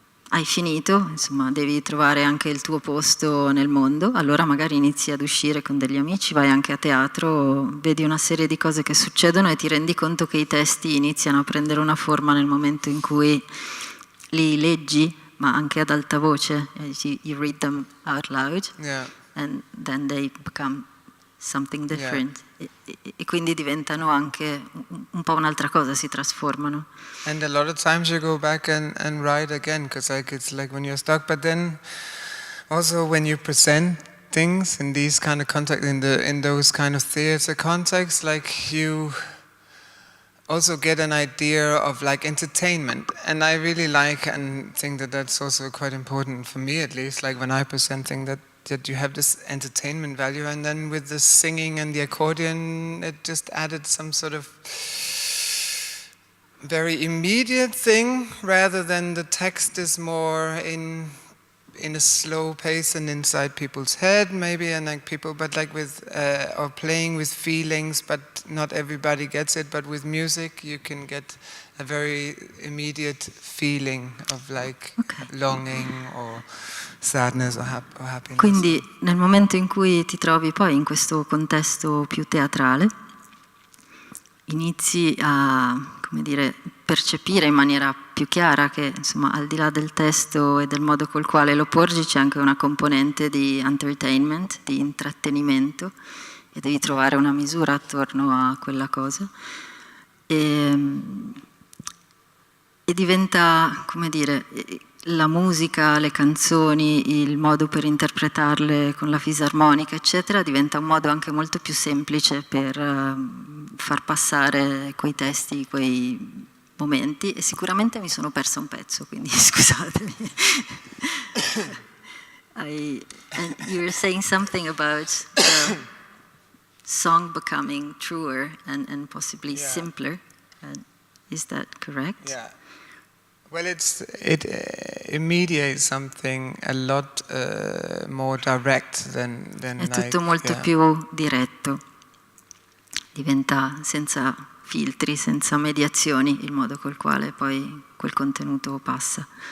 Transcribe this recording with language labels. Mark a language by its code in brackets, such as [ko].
[it] hai finito, insomma, devi trovare anche il tuo posto nel mondo, allora magari inizi ad uscire con degli amici, vai anche a teatro, vedi una serie di cose che succedono e ti rendi conto che i testi iniziano a prendere una forma nel momento in cui li leggi, ma anche ad alta voce, [en] you read them out loud, and then they become something different. [it] E quindi diventano anche un po' un'altra cosa, si trasformano. [en] And a lot of times you go back and write again, because like it's like when you're stuck, but then also when you present things in these kind of context, in those kind of theater contexts, like you also get an idea of like entertainment, and I really like and think that that's also quite important for me, at least, like when I present things, that you have this entertainment value, and then with the singing and the accordion it just added some sort of very immediate thing, rather than the text is more in a slow pace and inside people's head maybe, and like people, but like with or playing with feelings, but not everybody gets it, but with music you can get a very immediate feeling of like longing or sadness or happiness. [it] Quindi nel momento in cui ti trovi poi in questo contesto più teatrale, inizi a, come dire, percepire in maniera più chiara che, insomma, al di là del testo e del modo col quale lo porgi c'è anche una componente di entertainment, di intrattenimento, e devi trovare una misura attorno a quella cosa. E diventa, come dire, la musica, le canzoni, il modo per interpretarle con la fisarmonica, eccetera, diventa un modo anche molto più semplice per far passare quei testi, quei momenti, e sicuramente mi sono persa un pezzo, quindi scusatemi. [en] And you were saying something about song becoming truer and possibly simpler. Is that correct? Yeah. Well, it mediates something a lot more direct than [it] È tutto molto più diretto. Diventa senza filtri, senza mediazioni, il modo col quale poi quel contenuto passa.